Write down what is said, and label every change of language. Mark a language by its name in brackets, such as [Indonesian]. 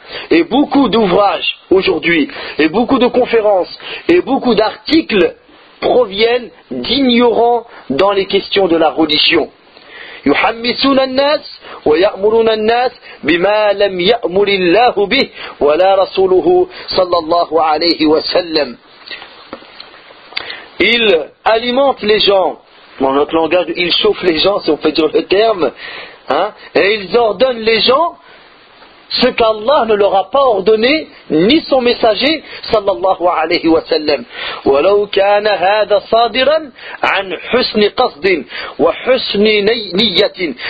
[French] Et beaucoup d'ouvrages aujourd'hui, et beaucoup de conférences, et beaucoup d'articles proviennent d'ignorants dans les questions de la religion. [Arabic] يحمسون الناس ويأمرون الناس بما لم يأمر الله به ولا رسوله صلى الله عليه وسلم. [French] Ils alimentent les gens, dans notre langage, ils chauffent les gens, si on peut dire le terme, hein, et ils ordonnent les gens ce qu'Allah ne leur a pas ordonné, ni son messager, [Arabic] sallallahu alayhi wa sallam. وَلَوْ كَانَ هَذَا صَادِرًا عَنْ حُسْنِ قَصْدٍ وَحُسْنِ نِيَّةٍ.